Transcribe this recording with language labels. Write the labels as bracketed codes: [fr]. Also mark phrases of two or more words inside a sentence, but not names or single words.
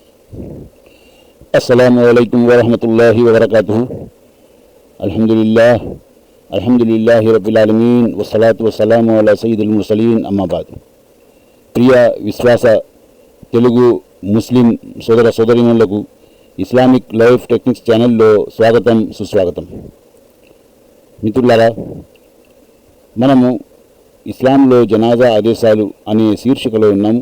[ar] السلام عليكم ورحمة الله وبركاته. الحمد لله رب العالمين والصلاة والسلام على سيد المرسلين أما بعد. [te] ప్రియ విశ్వాస తెలుగు ముస్లిం సోదర సోదరీమణులకు ఇస్లామిక్ లైఫ్ టెక్నిక్స్ ఛానల్లో స్వాగతం సుస్వాగతం. మిత్రులారా, మనము ఇస్లాంలో జనాజా ఆదేశాలు అనే శీర్షికలో ఉన్నాము.